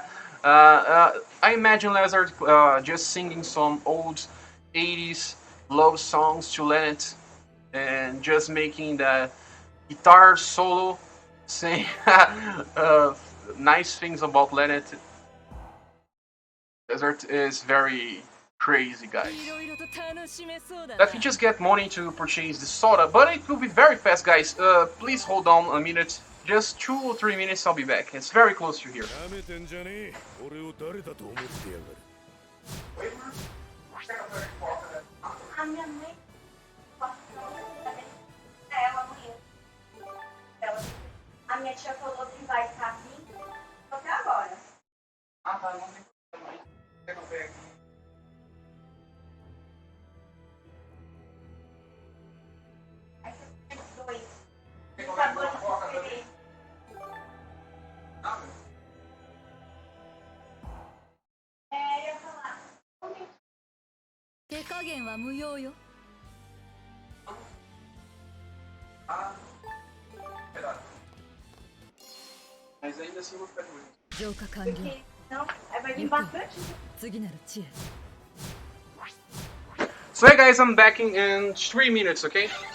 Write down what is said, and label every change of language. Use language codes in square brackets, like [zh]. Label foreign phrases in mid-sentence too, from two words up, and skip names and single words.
[en] I imagine Lazard just singing some old 80s love songs to Lennet and just making the guitar solo saying nice things about Lennet. Desert is very crazy, guys. Let me just get money to purchase the soda, but it will be very fast, guys. Please hold on a minute. Just 2 or 3 minutes, I'll be back. It's very close to here. [pt] A minha tia falou que vai estar aqui até agora. Ah, tá, não tem problema. Pega o pé aqui. Aí você tem os dois. Os sabores diferentes. É, eu ia falar. [ja] 手加減は無用よ。 [pt] Ah, verdade. Mas ainda assim eu vou ficar de olho. [ja] 浄化完了。 [pt] Porque não, aí vai vir bastante. [ja] 次なる知恵。 [en] So hey guys, I'm back in 3 minutes, okay?